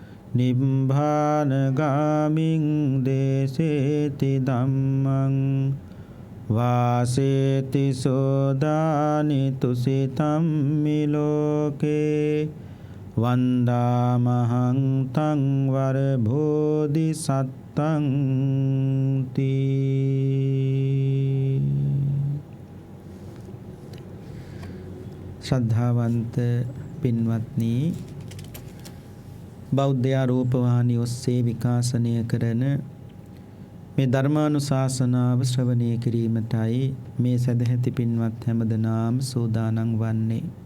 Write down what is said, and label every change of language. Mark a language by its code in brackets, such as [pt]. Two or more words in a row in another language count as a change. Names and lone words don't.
[pi] නිබ්බානගාමින් දේසේති ධම්මං වාසේති සෝදානි තුසිතම් මිලෝකේ වන්දාමහං තං වර බෝධි සත්තං තී. [si] ශ්‍රද්ධාවන්ත පින්වත්නි, බෞද්ධ රූපවාහිනිය ඔස්සේ විකාශනය කරන මේ ධර්මානුශාසනාව ශ්‍රවණය කිරීමටයි මේ සදැහැති පින්වත් හැමදෙනාම සූදානම් වන්නේ.